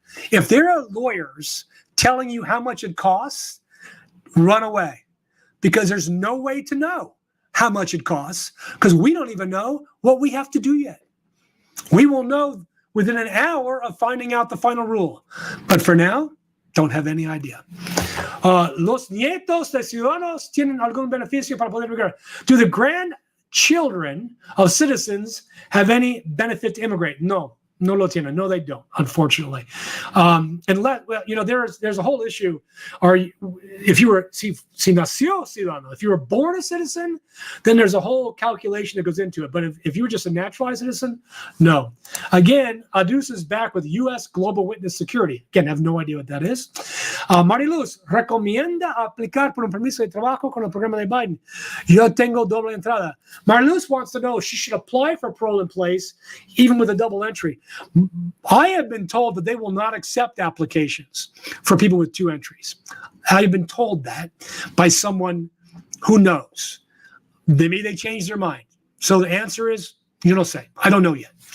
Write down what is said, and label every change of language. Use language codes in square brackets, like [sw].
[en] If there are lawyers telling you how much it costs, run away, because there's no way to know how much it costs, because we don't even know what we have to do yet. We will know within an hour of finding out the final rule. But for now, don't have any idea. [es] Los nietos de ciudadanos tienen algún beneficio para poder migrar. [en] Do the grandchildren of citizens have any benefit to immigrate? [es] No. No lo tienen. [en] No, they don't, unfortunately. There's a whole issue. If you were [es] nació ciudadano, [en] if you were born a citizen, then there's a whole calculation that goes into it. But if you were just a naturalized citizen, no. Again, Adus is back with U.S. Global Witness Security. Again, I have no idea what that is. [es] Mariluz, recomienda aplicar por un permiso de trabajo con el programa de Biden. Yo tengo doble entrada. [en] Mariluz wants to know if she should apply for parole in place, even with a double entry. I have been told that they will not accept applications for people with 2 entries. I've been told that by someone who knows. Maybe they changed their mind. So the answer is, you don't say. I don't know yet.